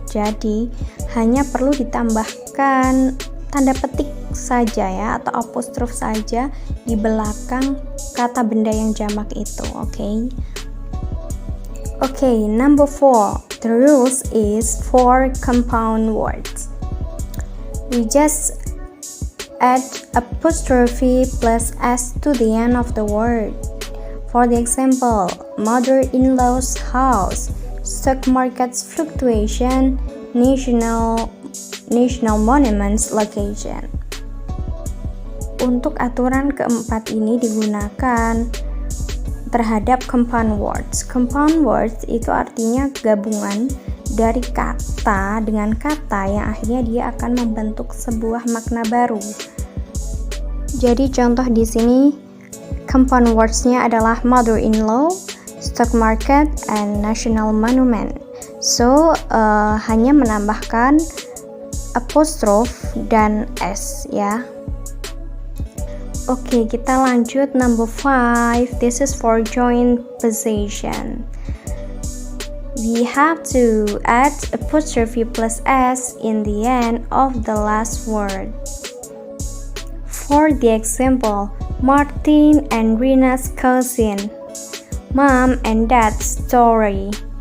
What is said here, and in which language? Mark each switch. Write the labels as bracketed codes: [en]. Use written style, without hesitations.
[id] Jadi hanya perlu ditambahkan tanda petik saja ya atau apostrof saja di belakang kata benda yang jamak itu. [en] Okay, number 4. The rules is for compound words. We just add apostrophe plus s to the end of the word. For the example, mother-in-law's house, stock market's fluctuation, national monuments location. [id] Untuk aturan keempat ini digunakan terhadap compound words. Compound words itu artinya gabungan dari kata dengan kata yang akhirnya dia akan membentuk sebuah makna baru. Jadi contoh di sini compound words-nya adalah [en] mother-in-law, stock market, and national monument. [id] So hanya menambahkan apostrof dan s ya. Oke, kita lanjut number 5. [en] This is for joint possession. We have to add apostrophe plus s in the end of the last word. For the example, Martin and Rina's cousin, mom and dad's story.